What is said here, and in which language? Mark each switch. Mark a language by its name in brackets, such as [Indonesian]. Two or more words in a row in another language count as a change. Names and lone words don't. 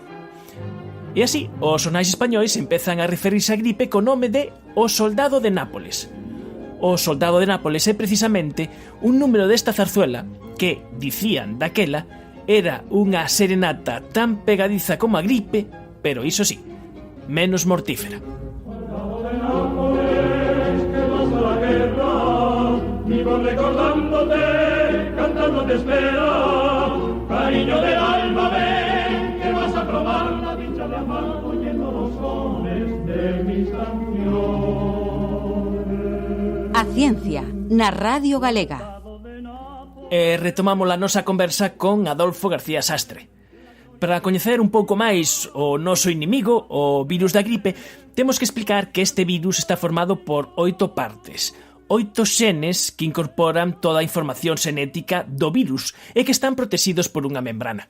[Galician] E así, os xornais españois empezan a referirse á gripe co nome de O Soldado de Nápoles. O Soldado de Nápoles é precisamente un número desta zarzuela que, dicían daquela, era unha serenata tan pegadiza como a gripe, pero iso sí, menos mortífera. [Spanish] Soldado de Nápoles, que vas a la guerra, vivo recordándote, cantando te espera, cariño del alma, ven, que vas a probar la dicha de amar, oyendo los sones de mis canciones. [Galician] A ciencia, na Radio Galega. Retomamos a nosa conversa con Adolfo García Sastre. Para coñecer un pouco máis o noso inimigo, o virus da gripe, temos que explicar que este virus está formado por 8 partes, 8 xenes que incorporan toda a información xenética do virus e que están protegidos por unha membrana.